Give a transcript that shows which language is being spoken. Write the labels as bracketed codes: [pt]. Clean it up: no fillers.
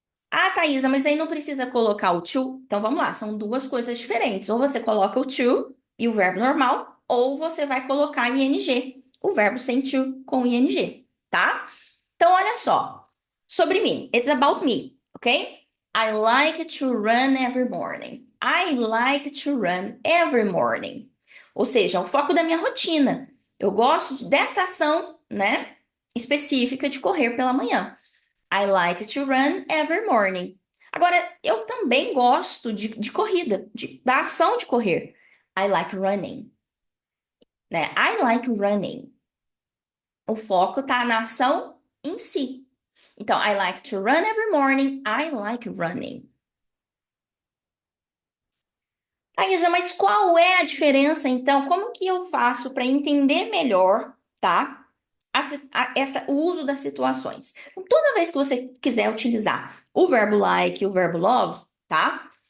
[pt] Ah, Thaisa, mas aí não precisa colocar o to. Então vamos lá, são duas coisas diferentes. Ou você coloca o to e o verbo normal, ou você vai colocar ing, o verbo sem to com ing, tá? Então olha só, sobre mim, [en] it's about me, [pt] ok? [en] I like to run every morning. I like to run every morning. [pt] Ou seja, o foco da minha rotina. Eu gosto dessa ação, né, específica de correr pela manhã. [en] I like to run every morning. [pt] Agora, eu também gosto de corrida, da ação de correr. [en] I like running, né? I like running. [pt] O foco tá na ação em si. [en] Então, I like to run every morning. I like running. [pt] Thaisa, mas qual é a diferença, então? Como que eu faço para entender melhor, tá? O uso das situações. Então, toda vez que você quiser utilizar o verbo like e o verbo love, tá?